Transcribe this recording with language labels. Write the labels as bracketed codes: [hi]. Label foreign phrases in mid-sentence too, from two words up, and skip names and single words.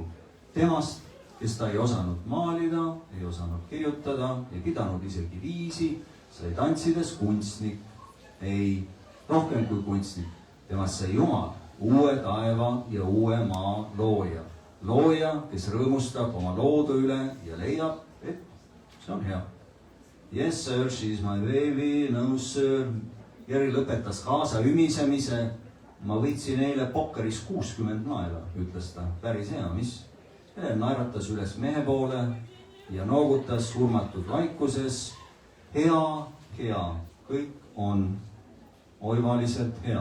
[et] Temast, kes ta ei osanud maalida, ei osanud kirjutada, ei pidanud isegi viisi, sai tantsides kunstnik, ei, rohkem kui kunstnik. Temast sai Jumal, uue taeva ja uue maa looja. Looja, kes rõõmustab oma loodu üle ja leiab, et see on hea. [en] Yes sir, she's my baby, no sir. [et] Jeri lõpetas kaasa ümisemise. Ma võitsin eile pokkeris 60 naela, ütles ta. Päris hea, mis? Helen naeratas üles mehe poole ja noogutas hurmatud vaikuses. Hea, kõik on oivaliselt hea.